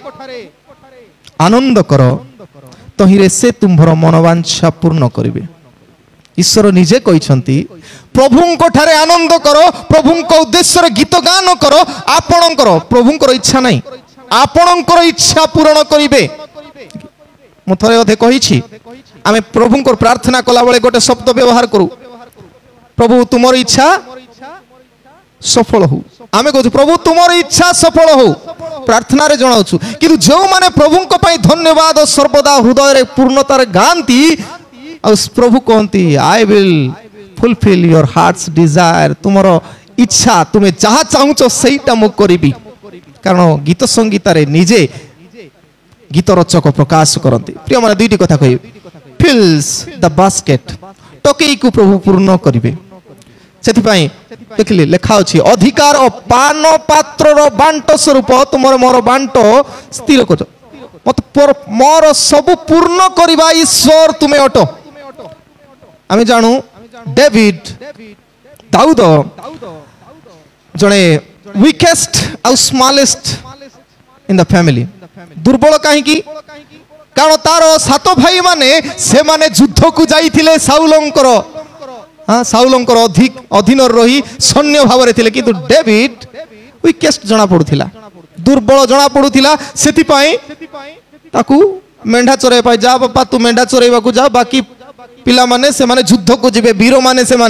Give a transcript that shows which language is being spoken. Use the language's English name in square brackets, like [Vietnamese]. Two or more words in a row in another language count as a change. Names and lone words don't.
[Odia] ଆନନ୍ଦ କର ତହିଁରେ ସେ ତୁମ୍ଭର ମନୋବାଞ୍ଛା ପୂର୍ଣ୍ଣ କରିବେ ଈଶ୍ୱର ନିଜେ କହିଛନ୍ତି ପ୍ରଭୁଙ୍କ ଠାରେ ଆନନ୍ଦ କର ପ୍ରଭୁଙ୍କ ଉଦ୍ଦେଶ୍ୟରେ ଗୀତ ଗାନ କର ଆପଣଙ୍କର ପ୍ରଭୁଙ୍କର ଇଚ୍ଛା ନାହିଁ ଆପଣଙ୍କର ଇଚ୍ଛା ପୂରଣ କରିବେ ମୁଁ ଥରେ ଅଧେ କହିଛି ଆମେ ପ୍ରଭୁଙ୍କର ପ୍ରାର୍ଥନା କଲା ବେଳେ ଗୋଟେ ଶବ୍ଦ ବ୍ୟବହାର କରୁ ପ୍ରଭୁ ତୁମର ଇଚ୍ଛା ସଫଳ ହଉ ଆମେ କହୁଛୁ ପ୍ରଭୁ ତୁମର ଇଚ୍ଛା ସଫଳ ହଉ ପ୍ରାର୍ଥନାରେ ଜଣାଉଛୁ କିନ୍ତୁ ଯେଉଁମାନେ ପ୍ରଭୁଙ୍କ ପାଇଁ ଧନ୍ୟବାଦ ସର୍ବଦା ହୃଦୟରେ ପୂର୍ଣ୍ଣତାରେ ଗାଆନ୍ତି ଆଉ ପ୍ରଭୁ କହନ୍ତି [English] I will fulfill your heart's desire [Odia] ତୁମର ଇଚ୍ଛା ତୁମେ ଯାହା ଚାହୁଁଛ ସେଇଟା ମୁଁ କରିବି କାରଣ ଗୀତ ସଂଗୀତାରେ ନିଜେ ଗୀତ ରଚକ ପ୍ରକାଶ କରନ୍ତି ପ୍ରିୟମାନେ ଦୁଇଟି କଥା କହିବେ [English] fills the [Odia] basket ଟକେଇକୁ ପ୍ରଭୁ ପୂର୍ଣ୍ଣ କରିବେ ସେଥିପାଇଁ ଦେଖିଲେ ଲେଖା ଅଛି ଅଧିକାର ଓ ପାନ ପାତ୍ରର ବାଣ୍ଟ ସ୍ୱରୂପ ତୁମର ମୋର ବାଣ୍ଟ ସ୍ଥିର କରୁଛ ମତେ ମୋର ସବୁ ପୂର୍ଣ୍ଣ କରିବା ଈଶ୍ୱର ତୁମେ ଅଟ ଆମେ ଜାଣୁ ଡେଭିଡ ଦାଉଦ ଜଣେ weakest ଆଉ [English] smallest in the family. [Odia] ଦୁର୍ବଳ କାହିଁକି? କାରଣ ତାର ସାତ ଭାଇ ମାନେ ସେମାନେ ଯୁଦ୍ଧକୁ ଯାଇଥିଲେ ସାଉଲଙ୍କର ଅଧୀନରେ ରହି ସୈନ୍ୟ ଭାବରେ ଥିଲେ, କିନ୍ତୁ ଡେଭିଡ weakest ଜଣା ପଡୁଥିଲା, ଦୁର୍ବଳ ଜଣା ପଡୁଥିଲା। ସେଥିପାଇଁ ତାକୁ ମେଣ୍ଢା ଚରାଇବା ପାଇଁ, ଯା ବାପା ତୁ ମେଣ୍ଢା ଚରାଇବାକୁ ଯା, ବାକି ପିଲାମାନେ ସେମାନେ ଯୁଦ୍ଧକୁ ଯିବେ, ବୀରମାନେ ସେମାନେ।